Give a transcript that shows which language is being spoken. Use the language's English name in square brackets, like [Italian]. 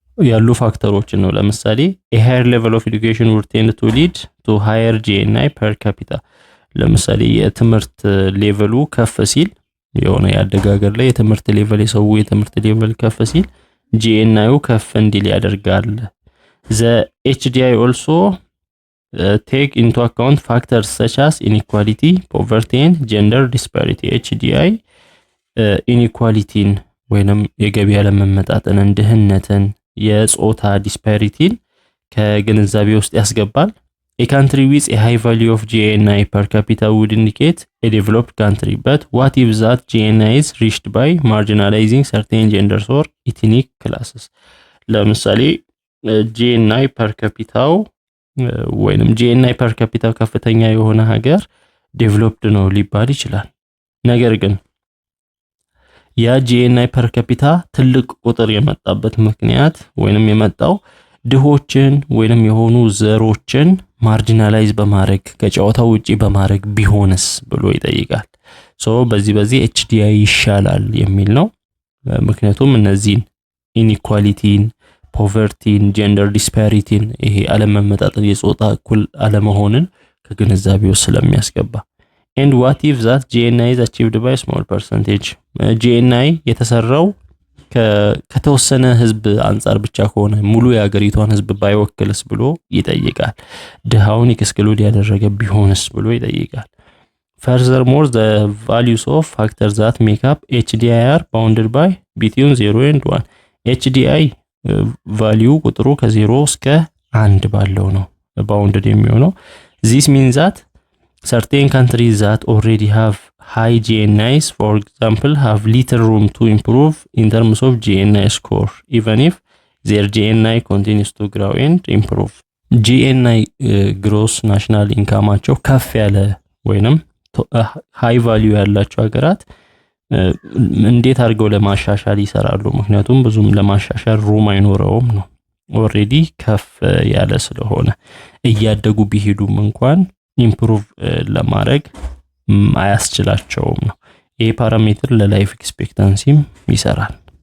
[Amharic] ያሉ ፋክተሮችን ነው። ለምሳሌ [English] a higher level of education would tend to lead to higher GNI per capita. [Amharic] ለምሳሌ የትምህርት ሌቨሉ ከፍ ሲል የሆነ ያደጋገር ላይ የትምህርት ሌቨል የሰው የትምህርት ሌቨል ከፍ ሲል GNI ከፍ እንዲል ያደርጋል። [English] The HDI also take into account factors such as inequality, poverty and gender disparity. [Amharic] HDI ኢኒኳሊቲን ወይንም የገቢ አለመመጣጠንን ድህነትን የጾታ ዲስፓሪቲን ከግንዛቤ ውስጥ ያስገባል። [English] A country with a high value of GNI per capita would indicate a developed country, but what if that GNI is reached by marginalizing certain genders or ethnic classes? [Amharic] ለምሳሌ GNI per capita ወይንም GNI per capita ከፍተኛ የሆነ ሀገር ዴቨሎፕድ ነው ሊባል ይችላል። ነገር ግን ያ GNI per capita ትልቅ ቁጥር የመጣበት ምክንያት ወይንም የመጣው ድሆችን ወይንም የሆኑ ዘሮችን ማርጂናላይዝ በማድረግ ከጨዋታው ውጪ በማድረግ ቢሆንስ ብሎ ይጠይቃል። በዚህ HDI ይሻላል የሚል ነው። ምክንያቱም እነዚህን ኢኒኳሊቲን፣ ፖቨርቲን፣ ጀንደር ዲስፓሪቲን ይሄ አለመመጣጠን የጾታ እኩል አለመሆንን ከግንዛቤው ስለሚያስገባ [English] and what if that GNI is achieved by a small percentage? [Amharic] GNI የተሰራው ከተወሰነ ህዝብ አንፃር ብቻ ከሆነ ሙሉ የሀገሪቷን ህዝብ ባይወክልስ ብሎ ይጠይቃል። ድሃውን ኤክስክሉድ ያደረገ ቢሆንስ ብሎ ይጠይቃል። [English] Furthermore, the values of factors that make up HDI are bounded by between 0 and 1. [Amharic] HDI ቫልዩ ቁጥሩ ከ0 እስከ 1 ባለው ነው bounded የሚሆነው። [English] This means that certain countries that already have high GNIs, for example, have little room to improve in terms of GNI score, even if their GNI continues to grow and improve. [Amharic] GNI gross national income አቸው ከፍ ያለ ወይንም high value ያላቸው ሀገራት እንዴት አድርገው ለማሻሻል ይሰራሉ? ምክንያቱም ብዙም ለማሻሻል ሩም አይኖረውም ነው። ኦሬዲ ከፍ ያለ ስለሆነ እያደጉ ቢሄዱም እንኳን ኢምፕሩቭ ለማድረግ አያስችላቸውም ነው። ይሄ ፓራሜትር ለላይፍ ኤክስፔክታንሲም ይሰራል።